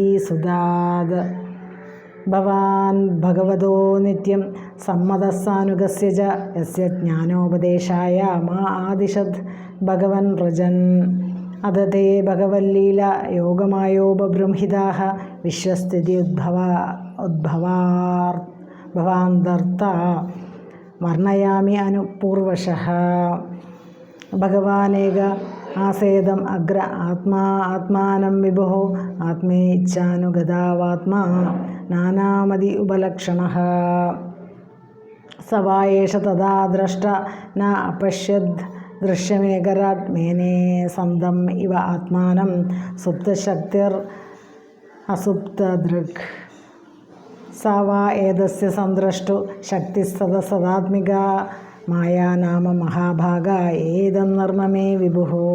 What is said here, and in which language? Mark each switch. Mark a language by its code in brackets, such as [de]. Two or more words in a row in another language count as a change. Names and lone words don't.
[sa] സുതാത് ഭവാൻ ഭഗവതോ നിത്യം സമ്മതസാനുഗസ്യ ച യസ്യ ജ്ഞാനോപദേശായ മാ ആദിശത് ഭഗവൻ വ്രജൻ അതതേ ഭഗവല്ലീല യോഗമായോപബൃംഹിതാഃ വിശ്വസ്ഥിതി ഉദ്ഭവാന്തർത്ത വർണ്ണയാമി അനുപൂർവശഃ ഭഗവാനേക ആസേദം അഗ്ര ആത്മാനം വിഭുഃ ആത്മേച്ഛാനുഗതാവാത്മാ നാനാമതി ഉപലക്ഷണഃ स वा एष तदा द्रष्ट न अपश्यद् दृश्यमेकराट् मेने सन्दम् इव आत्मानं सुप्तशक्तिरसुप्तदृक् स वा एतस्य सन्द्रष्टु शक्तिस्तदसदात्मिका माया नाम महाभागा एदं नर्म मे विभुः